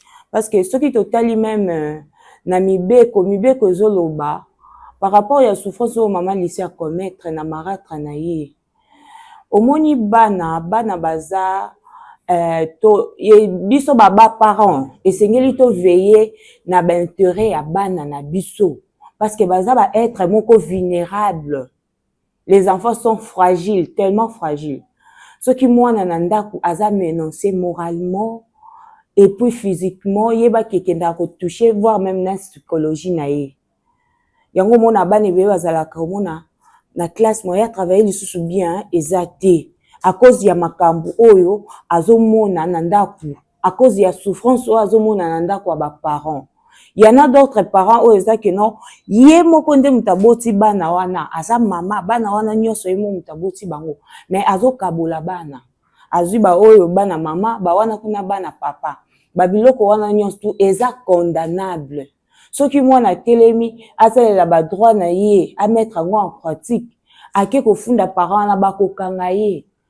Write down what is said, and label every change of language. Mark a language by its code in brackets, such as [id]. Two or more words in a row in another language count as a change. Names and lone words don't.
[fr] Parce que [ln] soki totali même, euh, na mibeko, mibeko ezoloba, [fr] par rapport [ln] ya souffrance oyo mama Lisi a commettre na marâtre na ye. Omoni bana, bana baza, euh, to-, ye, biso baba parents, esengeli to veiller na ba intérêt ya bana na biso. [fr] Parce que [ln] baza ba [fr] être moko vulnérable. Les enfants sont fragiles, tellement fragiles. [ln] Soki mwana na ndako aza [fr] menacé moralement, et puis physiquement, [ln] yeba ke kenda ko toucher, [fr] voire même [ln] na psychologie na ye. Yango mona bana ebele bazalaka omona na classe moya travailler lisusu bien, eza te. [fr] À cause [ln] ya makambo oyo azomona na ndako, [fr] à cause [ln] ya souffrance oyo azomona na ndako ya ba parents. [fr] Il y en a d'autres parents [ln] oyo eza ke non, ye moko nde mutu aboti bana wana, aza mama, bana wana nyonso ye moko mutu aboti bango, mais azokabola bana. Azwi ba oyo bana mama, ba wana kuna bana papa. Ba biloko wana nyonso tu eza condamnable. Soki mwana atelemi, asalela ba droit na ye, a mettre yango [fr] en pratique, [ln] ake kofunda parent wana bakokanga ye.